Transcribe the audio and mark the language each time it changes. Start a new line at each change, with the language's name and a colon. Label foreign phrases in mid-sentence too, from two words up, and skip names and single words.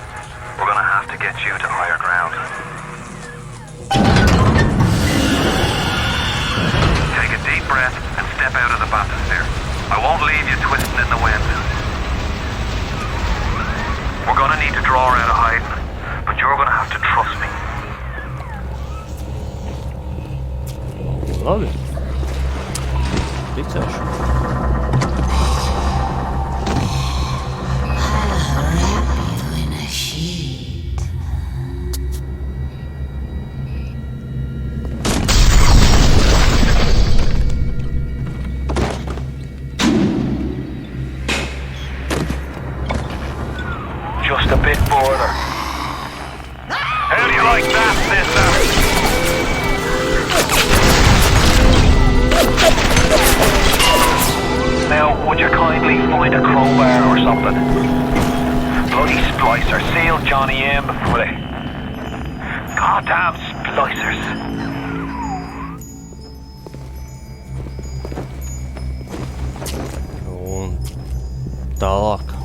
English: We're gonna have to get you to higher ground. Take a deep breath and step out of the bathysphere. I won't leave you twisting in the wind. We're gonna need to draw her out of hiding, but you're gonna have to trust me.
Latvian: Labi. Ticēšu.
English: I'll wrap you in a sheet. Just a bit further. How do you like that, sister? Now, would you kindly find a crowbar or something? Bloody splicer, seal Johnny in before they... Goddamn splicers.
Latvian: Un tālāk.